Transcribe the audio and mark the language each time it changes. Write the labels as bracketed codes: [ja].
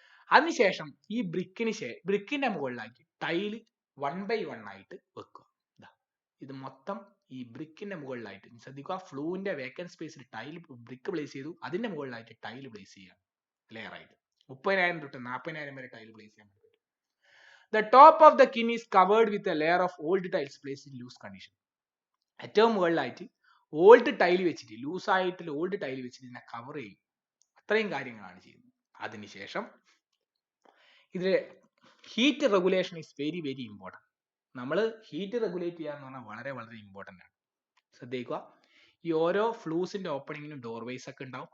[ml] അതിനുശേഷം ഈ ബ്രിക്കിന്റെ മുകളിലായിട്ട് ടൈല് 1 by 1 ആയിട്ട് വെക്കുക. ഇത് മൊത്തം ഈ ബ്രിക്കിന്റെ മുകളിലായിട്ട് ശ്രദ്ധിക്കുക. ഫ്ലൂവിന്റെ വേക്കൻറ്റ് സ്പേസിൽ ടൈൽ ബ്രിക്ക് പ്ലേസ് ചെയ്തു, അതിന്റെ മുകളിലായിട്ട് ടൈൽ പ്ലേസ് ചെയ്യുക ലെയർ ആയിട്ട്. 30,000 തൊട്ട് 40,000 വരെ ടൈൽ പ്ലേസ് ചെയ്യാൻ പറ്റും. [en] The top of the kin is covered with a layer of old tiles placed in loose condition. [ml] ഏറ്റവും മുകളിലായിട്ട് ഓൾഡ് ടൈൽ വെച്ചിട്ട് ലൂസ് ആയിട്ടുള്ള ഓൾഡ് ടൈൽ വെച്ചിട്ട് ഇതിനെ കവർ ചെയ്യും. അത്രയും കാര്യങ്ങളാണ് ചെയ്യുന്നത്. അതിനുശേഷം ഇതിൽ [en] Heat regulation is very very important. [ml] നമ്മൾ ഹീറ്റ് റെഗുലേറ്റ് ചെയ്യുക എന്ന് പറഞ്ഞാൽ വളരെ വളരെ ഇമ്പോർട്ടൻ്റ് ആണ്. ശ്രദ്ധിക്കുക, ഈ ഓരോ ഫ്ലൂസിന്റെ ഓപ്പണിങ്ങിനും ഡോർവേസ് ഒക്കെ ഉണ്ടാവും.